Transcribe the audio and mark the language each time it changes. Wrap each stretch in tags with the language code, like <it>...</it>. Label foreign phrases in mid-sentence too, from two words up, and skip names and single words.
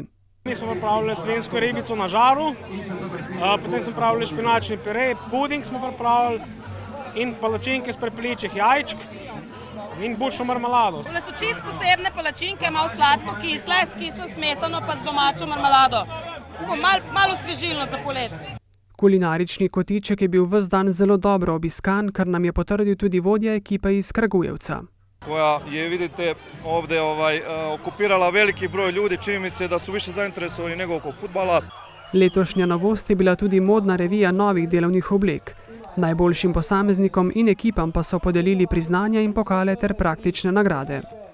<sl>Mi smo pripravili svinjsko ribico na žaru, potem smo pripravili špinačni pire, puding smo pripravili in palačinke s prepeličjih jajčk in bučno marmelado. Tole so čisto posebne palačinke, malo sladko-kisle, s kislo smetano pa z domačo marmelado. Malo osvežilno za polet. Kulinarični kotiček je bil ves dan zelo dobro obiskan, kar nam je potrdil tudi vodja ekipe iz Kragujevca.</sl> <sr>Koja je, vidite, ovdje okupirala veliki broj ljudi, čini mi se da su više zainteresovani nego oko fudbala.</sr> <sl>Letošnja novost je bila tudi modna revija novih delovnih oblek. Najboljšim posameznikom in ekipam pa so podelili priznanja in pokale ter praktične nagrade.</sl>